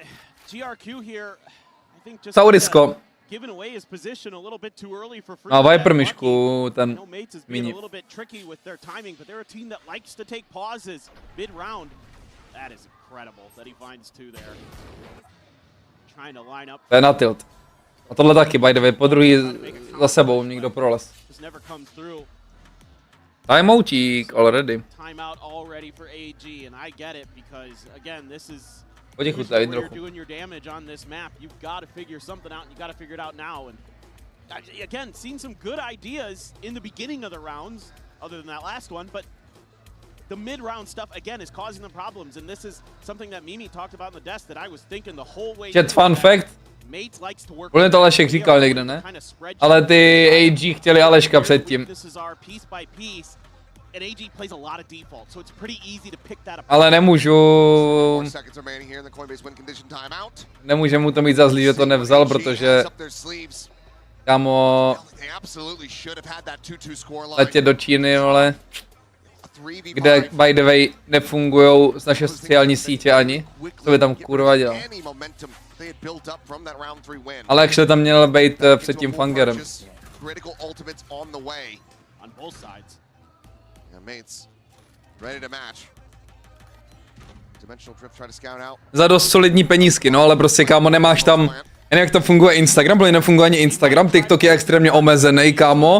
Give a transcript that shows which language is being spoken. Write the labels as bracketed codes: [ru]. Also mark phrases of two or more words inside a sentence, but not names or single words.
[cs] Čau Risko. Má Viper myšku, ten mini. To je na tilt. A tohle taky, [en] by the way, [cs] po druhý za sebou někdo proles. Timeoutík already. [en] Timeout already for AG, and I get it because again, this is [cs] Poděkuji tady [en] You're [cs] trochu. [en] doing your damage on this map. You've got to figure something out, and you got to figure it out now. And again, seen some good ideas in the beginning of the rounds, other than that last one, but the mid-round stuff again is causing them problems, and this is something that Mimi talked about in the desk that I was thinking the whole way. Chat fun fact. [cs] Podle to Alešek říkal někde, ne? Ale ty AG chtěli Aleška předtím. Ale nemůže mu to mít za zlý, že to nevzal, protože kámo, letě do Číny, ale kde [en] by the way [cs] nefungujou z naše sociální sítě ani, co by tam kurva dělal. Ale jak tam měl být před tím fangerem. Za dost solidní penízky, no ale prostě kámo nemáš tam, jen jak to funguje Instagram, protože nefunguje ani Instagram, TikTok je extrémně omezený, kámo.